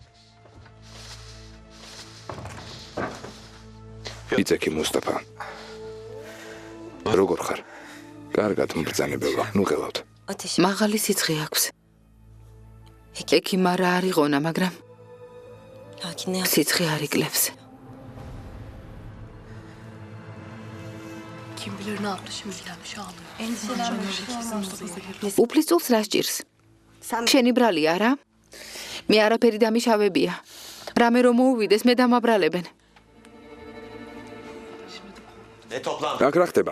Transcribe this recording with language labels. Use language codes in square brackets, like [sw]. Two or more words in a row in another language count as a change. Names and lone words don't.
[ka] იცექი მუსტაფა. როგორ ხარ? კარგად მბრძანებელო. ნუ ღელავთ. მაღალი სიცხე აქვს. ექიმა რა არ იყონა, მაგრამ სიცხე არ იკლებს. [tr] Kim bilir ne yaptı şimdi şahlı. [ka] უფლისწულს რა სჭირს? შენი ბრალი არა? მე არაფერი დამიშავებია. რამე რომ მოუვიდეს, მე დამაბრალებენ. აქ რა ხდება?